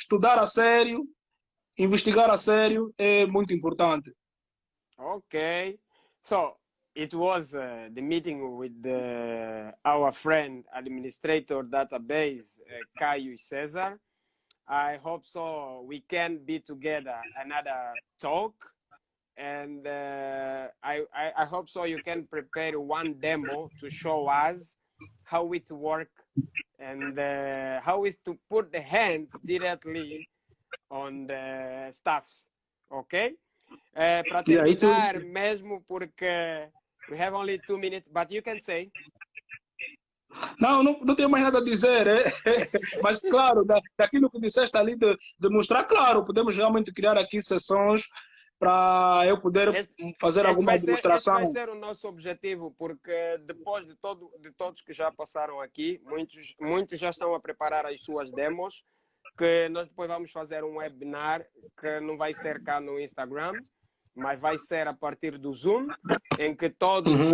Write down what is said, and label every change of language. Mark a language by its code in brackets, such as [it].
[pt] Estudar a sério, investigar a sério é muito importante. [en] Okay. So it was the meeting with our friend administrator database, Caio Cesar. I hope so we can be together another talk. And I hope so you can prepare one demo to show us how it works and how is to put the hands directly on the staffs, ok? [pt] Para terminar mesmo, porque [en] we have only 2 minutes, but you can say. [pt] Não tenho mais nada a dizer, mas claro, daquilo que disseste ali de mostrar, claro, podemos realmente criar aqui sessões para eu poder fazer alguma demonstração. Este vai ser o nosso objetivo, porque depois de todos que já passaram aqui, muitos já estão a preparar as suas demos, que nós depois vamos fazer um webinar que não vai ser cá no Instagram, mas vai ser a partir do Zoom, em que todos